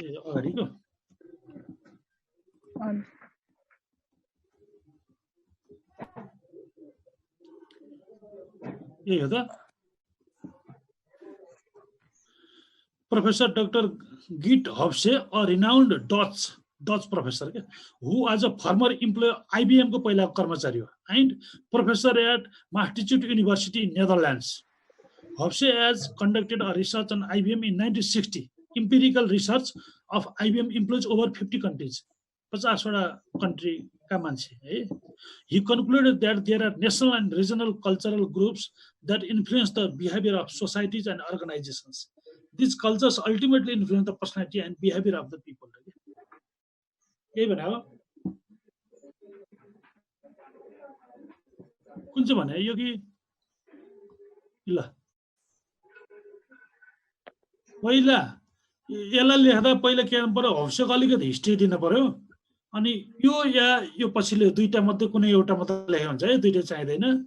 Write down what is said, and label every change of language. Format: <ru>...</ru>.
<ne>अगाडिको यही हो त Professor Dr.</ne> <en>Geert Hofse, a renowned Dutch professor, who as a former employee IBM</en> <ne>को पहिला कर्मचारी हो</ne> <en>and professor at Maastricht University in Netherlands. Hofse has conducted a research on IBM in 1960, empirical research of IBM employees over 50 countries.</en> <ne>50 वटा country का मान्छे है.</ne> <en>He concluded that there are national and regional cultural groups that influence the behavior of societies and organizations. These cultures ultimately influence the personality and behavior of the people.</en> <ne>यही भने हो कुन चाहिँ भने यो कि ल पहिला यसलाई लेख्दा पहिला के गर्नु पर्यो हौसेको अलिकति हिस्ट्री दिनु पर्यो अनि यो पछिल्लो दुईटा मध्ये कुनै एउटा मात्र लेखे हुन्छ है दुईटा चाहिँदैन</ne>